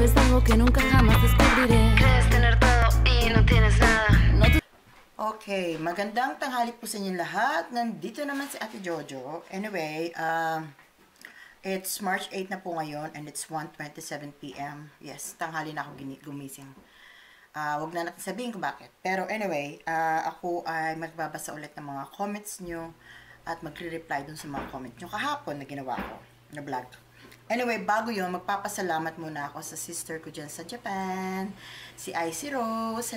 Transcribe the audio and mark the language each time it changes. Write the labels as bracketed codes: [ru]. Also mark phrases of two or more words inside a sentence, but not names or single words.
[es] nuevo que nunca jamás descubriré. Crees tener todo y no tienes nada. [tl] Okay, magandang tanghali po sa inyong lahat. Nandito naman si Ate Jojo. [en] Anyway, it's March 8 [tl] na po ngayon [en] and it's 1:27 p.m. Yes, [tl] tanghali na ako gumising. Wag na natin sabihin kung bakit. Pero anyway, ako ay magbabasa ulit ng mga comments nyo at magre-reply dun sa mga comments nyo kahapon na ginawa ko na vlog. Anyway, bago yun, magpapasalamat muna ako sa sister ko dyan sa Japan, si Icy Rose.